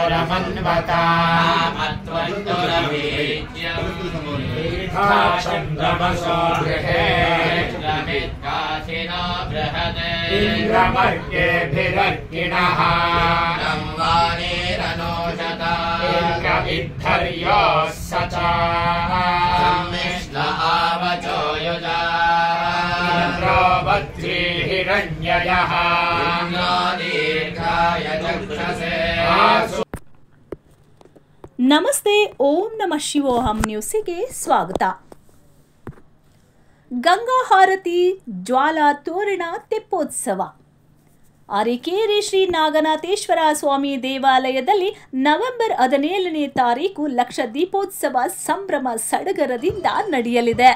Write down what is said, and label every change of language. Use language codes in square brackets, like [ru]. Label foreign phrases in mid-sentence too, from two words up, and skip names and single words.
[sa] मन्वता चन्द्रमसो गृहे इन्द्रमर्केभिरर्किणः इन्द्रविद्धर्योः स च आवचो युजा इन्द्रोवत्री हिरण्ययः दीर्घाय चक्षसे। [kn] ನಮಸ್ತೆ, ಓಂ ನಮಃ ಶಿವೋಹಂ ನ್ಯೂಸಿಗೆ ಸ್ವಾಗತ. ಗಂಗಾ ಹಾರತಿ, ಜ್ವಾಲಾ ತೋರಣ ತೆಪ್ಪೋತ್ಸವ. ಅರಕೇರಿ ಶ್ರೀ ನಾಗನಾಥೇಶ್ವರ ಸ್ವಾಮಿ ದೇವಾಲಯದಲ್ಲಿ ನವೆಂಬರ್ 17ನೇ ತಾರೀಕು ಲಕ್ಷ ದೀಪೋತ್ಸವ ಸಂಭ್ರಮ ಸಡಗರದಿಂದ ನಡೆಯಲಿದೆ.